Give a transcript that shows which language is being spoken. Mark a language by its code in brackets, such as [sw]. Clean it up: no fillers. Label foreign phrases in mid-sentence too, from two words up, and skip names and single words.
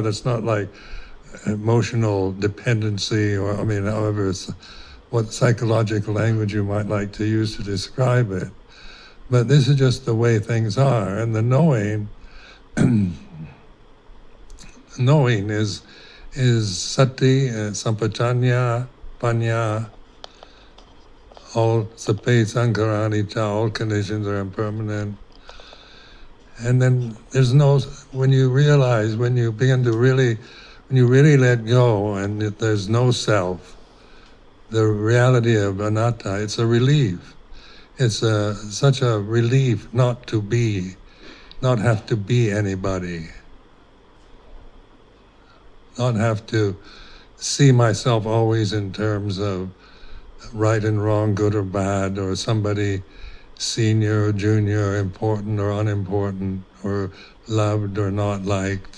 [en] That's not like emotional dependency, or however what psychological language you might like to use to describe it. But this is just the way things are, and the knowing is [pi] sati, sampajanya, panya, [en] all [pi] sape sankarani cha, [en] all conditions are impermanent. And then when you really let go, and there's no self, the reality of anatta, it's a relief. It's such a relief not have to be anybody, not have to see myself always in terms of right and wrong, good or bad, or somebody senior or junior, important or unimportant, or loved or not liked.